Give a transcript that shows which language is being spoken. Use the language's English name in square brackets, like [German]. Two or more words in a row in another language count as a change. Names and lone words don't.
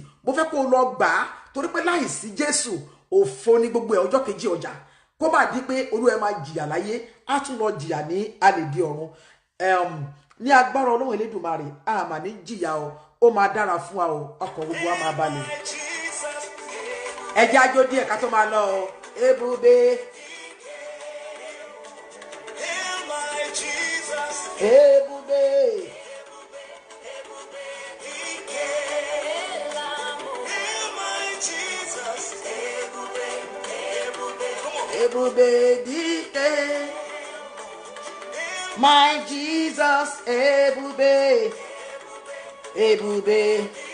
[Yoruba] Mo fẹ́ kó lọ gbà á torí pé láìsí Jésù òfo ní gbogbo ẹ̀ ọjọ́ kejì ọjà. Kó má di pé Olúwa ẹ máa jìyà láyé, á tún lọ jìyà ní àlèdè ọ̀run. Ní agbára Ọlọ́run Elédùmarè, a máa ní jìyà o, ó máa dára fún wa o, ọkàn gbogbo wa máa balẹ̀. Ẹ jẹ́ àjò díẹ̀ ká tó máa lọ o. [Igbo] Ebube, ebube, ebube dike, [English] my Jesus, [Igbo] ebube, ebube.